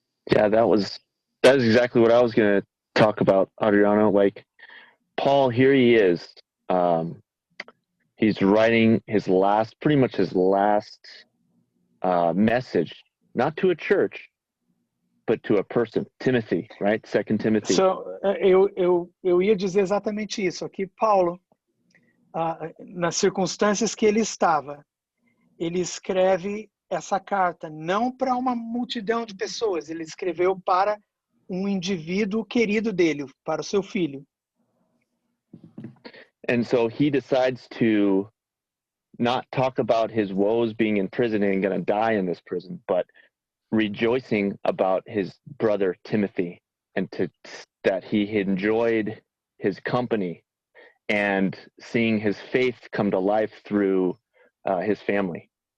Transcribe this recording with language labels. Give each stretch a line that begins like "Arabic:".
English: Yeah, that is exactly what I was going to talk about, Adriano. Like, Paul, here he is. He's writing pretty much his last message, not to a church, but to a person, Timothy, right? 2 Timothy.
Portuguese: So, eu ia dizer exatamente isso. Aqui, Paulo, nas circunstâncias que ele estava, ele escreve essa carta não para uma multidão de pessoas, ele escreveu para um indivíduo querido dele, para o seu filho.
English: And so he decides to not talk about his woes being in prison and going to die in this prison, but rejoicing about his brother Timothy and that he enjoyed his company and seeing his faith come to life through his family.